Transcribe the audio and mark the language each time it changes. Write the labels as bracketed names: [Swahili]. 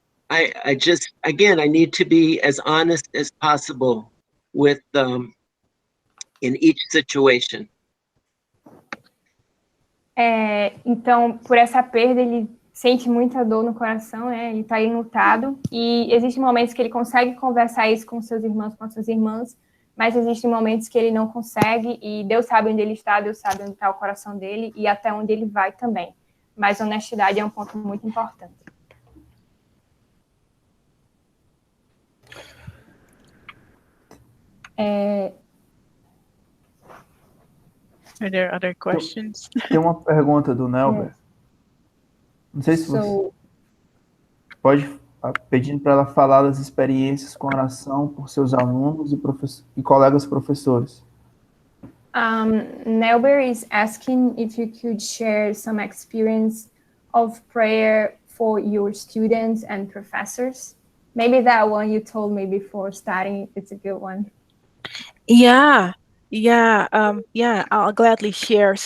[English] I just, again, I need to be as honest as possible with in each situation. [Portuguese] Então, por essa perda, ele sente muita dor no coração, né? Ele está enlutado, e existem momentos que ele consegue conversar isso com seus irmãos, com as suas irmãs, mas existem momentos que ele não consegue, e Deus sabe onde ele está, Deus sabe onde está o coração dele, e até onde ele vai também. Mas honestidade é um ponto muito importante. [English] Are there other questions? [Portuguese] Tem uma pergunta do Nelber. Não sei se você pode pedindo para ela falar das experiências com oração por seus alunos e colegas professores. [English] Nelber is asking if you could share some experience of prayer for your students and professors. Maybe that one you told me before starting, it's a good one. Yeah, I'll gladly share.